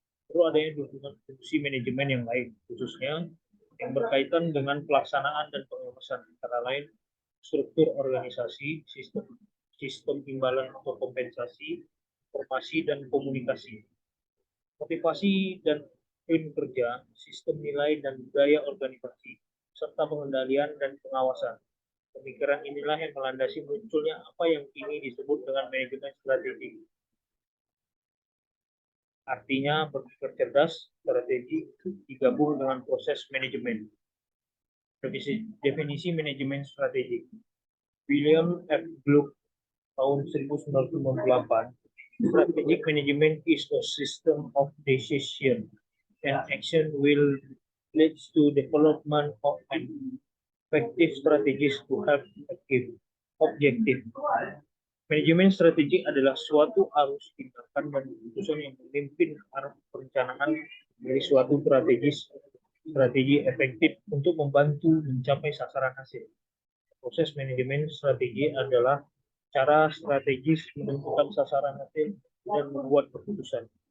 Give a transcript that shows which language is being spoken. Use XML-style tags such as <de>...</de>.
<id>Perlu adanya dukungan fungsi manajemen yang lain, khususnya yang berkaitan dengan pelaksanaan dan pengawasan, antara lain struktur organisasi, sistem imbalan atau kompensasi, informasi dan komunikasi, motivasi dan tim kerja, sistem nilai dan budaya organisasi, serta pengendalian dan pengawasan. Pemikiran inilah yang melandasi munculnya apa yang kini disebut dengan manajemen strategi. Artinya berpikir cerdas, strategi digabung dengan proses manajemen. Definisi manajemen strategi. William F.</id> <en>Gluck</en> <id>tahun</id> <en>1998, strategic management is a system of decision and action will leads to development of an effective strategies to help achieve objective.</en> <id>Manajemen strategi adalah suatu arus tindakan dan keputusan yang memimpin arah perencanaan dari suatu strategi efektif untuk membantu mencapai sasaran hasil. Proses manajemen strategi adalah cara strategis menentukan sasaran hasil dan membuat keputusan.</id>